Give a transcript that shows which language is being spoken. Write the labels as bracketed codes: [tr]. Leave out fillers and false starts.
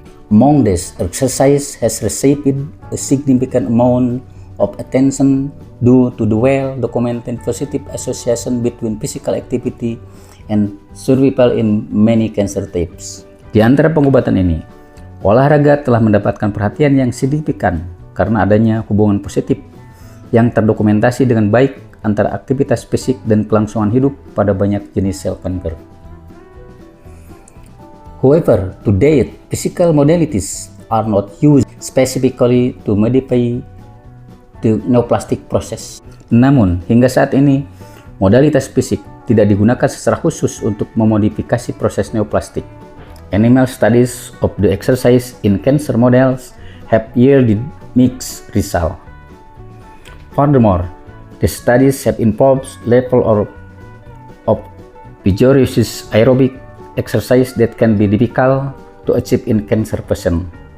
[en] Among this, exercise has received a significant amount of attention due to the well-documented positive association between physical activity and survival in many cancer types. [id] Di antara pengobatan ini, olahraga telah mendapatkan perhatian yang signifikan karena adanya hubungan positif yang terdokumentasi dengan baik antara aktivitas fisik dan kelangsungan hidup pada banyak jenis sel kanker. [en] However, to date, physical modalities are not used specifically to modify the neoplastic process. [id] Namun, hingga saat ini, modalitas fisik tidak digunakan secara khusus untuk memodifikasi proses neoplastik. [en] Animal studies of the exercise in cancer models have yielded mixed results. Furthermore, the studies have involved level of vigorous aerobic exercise that can be difficult to achieve in cancer patients.